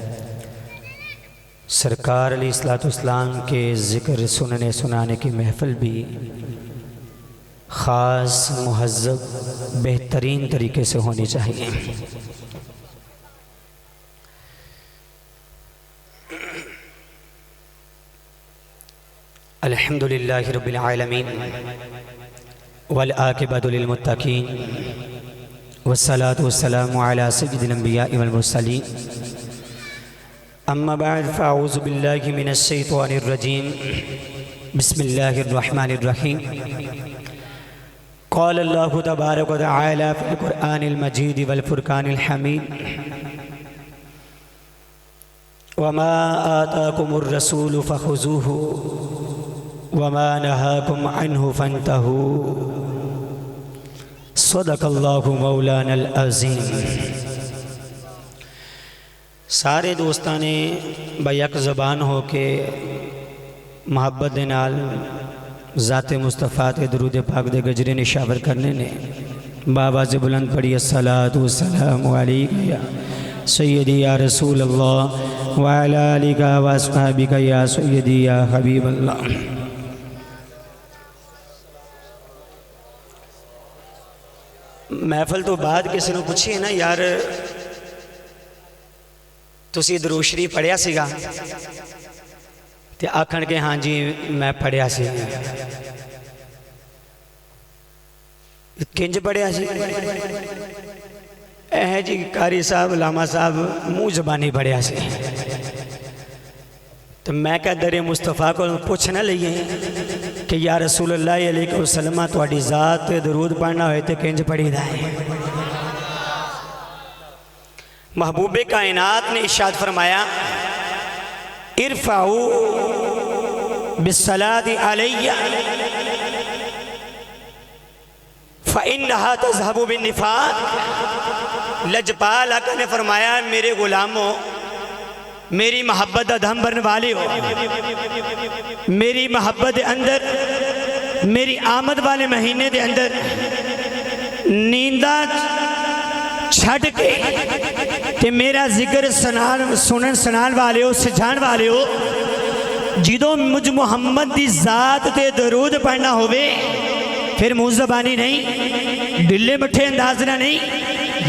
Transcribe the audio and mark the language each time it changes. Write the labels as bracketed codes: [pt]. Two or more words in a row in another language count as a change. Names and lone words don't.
[ur] سرکار [ar] علیہ السلام [ur] کے ذکر سننے سنانے کی محفل بھی خاص مہذب بہترین طریقے سے ہونی چاہیے۔ [ar] الحمدللہ رب العالمین والعاقبۃ للمتقین والصلاة والسلام علی سید الانبیاء والمرسلین، اما بعد فاعوذ باللہ من الشیطان الرجیم، بسم اللہ الرحمن الرحیم۔ قال اللہ تبارک و تعالی فی القرآن المجید والفرقان الحمید، وما آتاکم الرسول فخذوہ وما نہاکم عنہ فانتہوا، صدق اللہ مولانا العظیم۔ [pa] سارے دوستاں نے بیک زبان ہو کے محبت دے نال ذات مصطفیٰ تے درود پاک دے گجرے نشاور کرنے نے بآواز بلند پڑھی [ar] الصلاۃ والسلام علیکہ یا سیدی یا رسول اللہ وعلی آلک و اصحابک یا سیدی یا حبیب اللہ۔ [pa] محفل تو بعد کسی نے پوچھی نا یار تسی درود شریف پڑھیا سیگا تے آکھن کے ہاں جی میں پڑھیا سی، کنج پڑھیا سی؟ جی قاری صاحب علامہ صاحب منہ زبانی پڑھیا سی۔ تو میں کہا در مصطفیٰ کو پوچھنا لئیے کہ [ar] یا رسول اللہ علیہ وسلم [pa] تواڈی ذات درود پڑھنا ہوئے تے کنج پڑھی دا ہے؟ [ur] محبوب کائنات نے ارشاد فرمایا [ar] ارفعوا بالصلاة علیہ فإنہا تذہب بالنفاق۔ [pa] لجپال آقا نے فرمایا میرے غلاموں، میری محبت دھم بھرنے والے ہو، میری محبت دے اندر، میری آمد والے مہینے دے اندر نیندہ چھڑ کے تے میرا ذکر سنن سنان والے ہو، سجان والے ہو، جدوں مجھ محمد دی ذات تے درود پڑھنا ہوئے پھر منہ زبانی نہیں، ڈلے مٹھے اندازنا نہیں۔